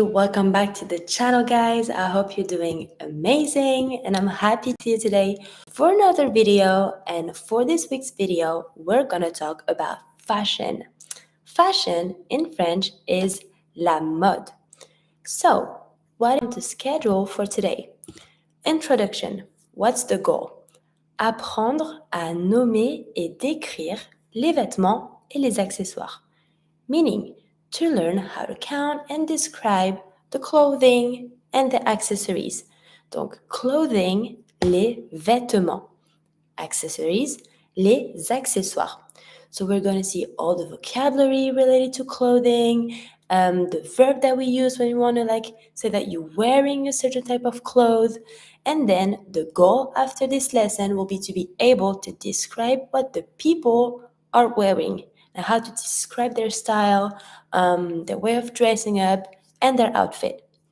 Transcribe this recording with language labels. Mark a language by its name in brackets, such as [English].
[English] Welcome back to the channel, guys. I hope you're doing amazing and I'm happy to you today for another video. And for this week's video, we're gonna talk about fashion. Fashion in French is la mode. So, what am I to schedule for today? Introduction. What's the goal? [French] Apprendre à nommer et décrire les vêtements et les accessoires. [English] Meaning to learn how to count and describe the clothing and the accessories. [French] Donc, clothing, les vêtements. Accessories, les accessoires. [English] So we're going to see all the vocabulary related to clothing, the verb that we use when we want to say that you're wearing a certain type of clothes. And then the goal after this lesson will be to be able to describe what the people are wearing and how to describe their style, their way of dressing up, and their outfit.